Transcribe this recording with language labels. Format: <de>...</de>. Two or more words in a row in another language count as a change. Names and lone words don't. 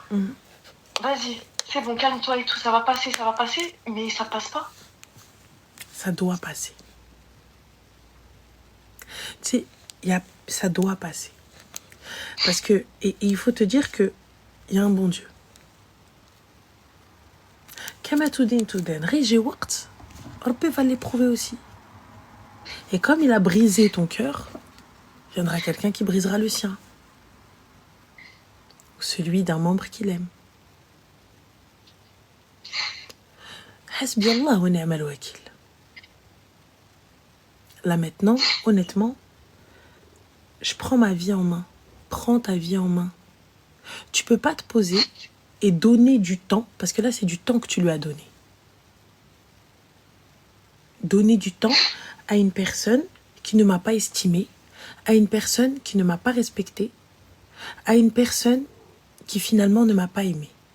<fr>Vas-y, c'est bon, calme-toi et tout, ça va passer, mais ça passe pas. Ça doit passer. Tu sais, ça doit passer. Parce que, et il faut te dire qu'il y a un bon Dieu.</fr> <ar>كما تدين تدان, Riji waqt,</ar> <fr>Rabbi va l'éprouver aussi. Et comme il a brisé ton cœur, viendra quelqu'un qui brisera le sien. Ou celui d'un membre qu'il aime.</fr> <ar>حسبي الله ونعم الوكيل.</ar> <fr>Là maintenant, honnêtement, je prends ma vie en main. Prends ta vie en main. Tu peux pas te poser et donner du temps, parce que là, c'est du temps que tu lui as donné. Donner du temps à une personne qui ne m'a pas estimé, à une personne qui ne m'a pas respecté, à une personne qui finalement ne m'a pas aimé.</fr>